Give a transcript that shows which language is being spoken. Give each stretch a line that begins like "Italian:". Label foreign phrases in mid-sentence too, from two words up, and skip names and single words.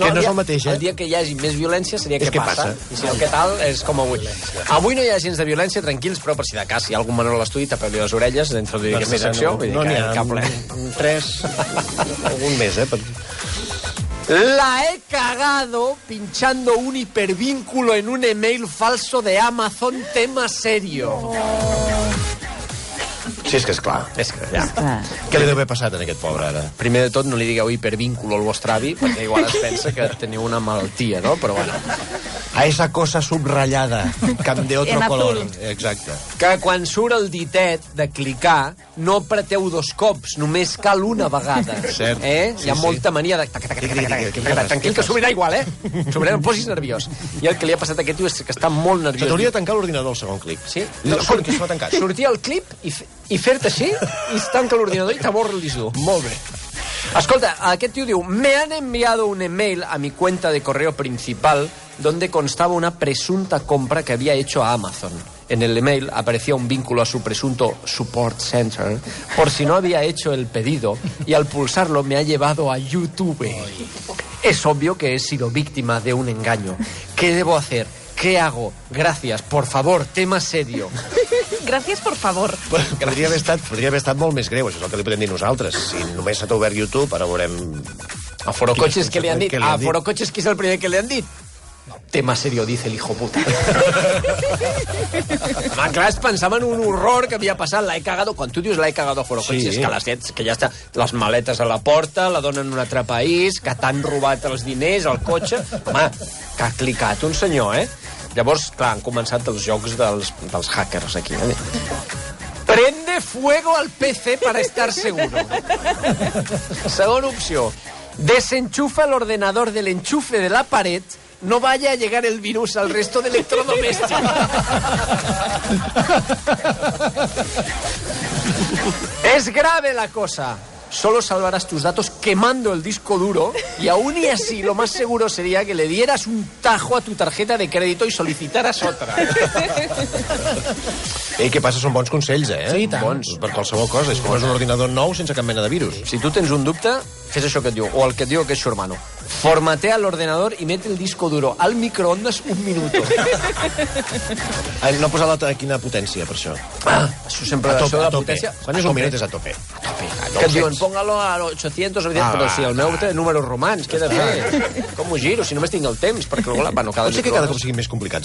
Catalan: Que no és el mateix, eh? El dia que hi hagi més violència seria És què passa. I si no, què tal, és com avui. Avui no hi ha gens de violència, tranquils, però per si de cas, si hi ha algun menor a l'estudi, tapeu-li les orelles, dintre d'aquesta secció. No n'hi ha, cap ple. 3, algun més, eh?
Spanish: La he cagado pinchando un hipervínculo en un email falso de Amazon, tema serio.
Catalan: Sí, és que és clar. És que ja. Què li deu haver passat a aquest pobre, ara? Primer de tot, no li digueu hipervínculo al vostre avi, perquè igual es pensa que teniu una malaltia, no? Però bueno.
Spanish: A esa cosa subrayada, camp de otro En color. azul.
Catalan: Exacte. Que quan surt el ditet de clicar, no apreteu 2 cops, només cal una vegada. Cert. Hi ha molta mania de... Tranquil, que s'obrirà igual, eh? S'obrirà, no posis nerviós. I el que li ha passat a aquest tio és que està molt Se nerviós. t'hauria de tancar l'ordinador al segon clic. Sí? Com que s'ho ha tancat? Sortia el clip i fer-te així, i es tanca l'ordinador i t'aborra el disc dur. Molt bé. Escolta, aquest tio diu:
Spanish: me han enviado un email a mi cuenta de correo principal donde constaba una presunta compra que había hecho a Amazon. En el email aparecía un vínculo a su presunto support center por si no había hecho el pedido, y al pulsarlo me ha llevado a YouTube. Es obvio que he sido víctima de un engaño. ¿Qué debo hacer? ¿Qué hago? Gracias, por favor, tema serio. Gràcies, por favor.
Catalan: Podria haver estat molt més greu, això és el que li podem dir nosaltres. Si només s'ha obert YouTube, ara veurem... A Forocoches, què li han dit? Què li han A dit? Forocoches, qui és el primer que li han dit?
Spanish: Tema serio, dice el hijo puta.
Catalan: Home, clar, es pensava en un horror que havia passat.
Spanish: La he cagado.
Catalan: Quan tu dius
Spanish: la he cagado
Catalan: a Forocoches, Sí. que les set, que ja està les maletes a la porta, la donen en un altre país, que t'han robat els diners, el cotxe... Home, que ha clicat un senyor, eh? Llavors, clar, han començat els jocs dels hackers aquí, eh?
Spanish: Prende fuego al PC para estar seguro.
Catalan: Segona opció.
Spanish: Desenchufa el ordenador del enchufe de la pared, no vaya a llegar el virus al resto de electrodomésticos. Es grave la cosa. Solo salvarás tus datos quemando el disco duro, y aún y así lo más seguro sería que le dieras un tajo a tu tarjeta de crédito y solicitaras otra.
Catalan: Ei, què passa? Són bons consells, eh? Sí, i tant. Bons, per qualsevol cosa. És com és un ordinador nou sense cap mena de virus. Si tu tens un dubte, fes això que et diu, o el que et diu aquest xurmano.
Spanish: Formatea el ordenador y mete el disco duro al microondas 1 minuto.
Catalan: No ha posat quina potència, per això. Això sempre... A tope, això de a la tope. potència... Quan és un minut és a tope. Que et diuen,
Spanish: póngalo a 800 o 800,
Catalan: però si el meu té números romans, què he de fer? Com ho giro? Si només tinc el temps, perquè bueno, cada Pot ser que cada cop siguin més complicats.